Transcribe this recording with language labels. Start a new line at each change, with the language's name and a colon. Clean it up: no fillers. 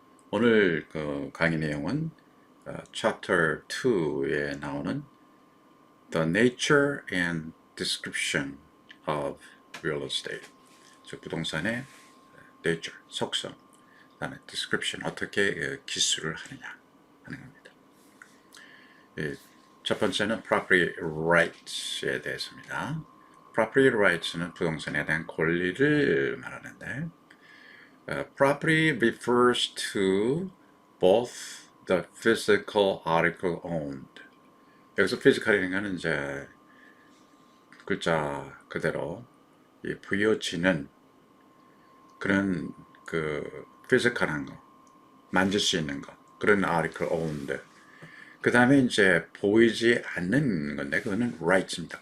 Korean: 오늘 그 강의 내용은 Chapter 2에 나오는
English: The Nature and Description of Real Estate,
Korean: 즉 부동산의 nature, 속성, 그다음에 description, 어떻게 기술을 하느냐 하는 겁니다. 첫 번째는 property rights에 대해서입니다.
English: property rights는
Korean: 부동산에 대한 권리를 말하는데
English: property refers to both the physical article owned.
Korean: 여기서 physical이라는 것은 이제 글자 그대로 부여지는 그런 그 physical한 거, 만질 수 있는 거, 그런
English: article owned.
Korean: 그 다음에 이제 보이지 않는 건데 그거는 rights입니다.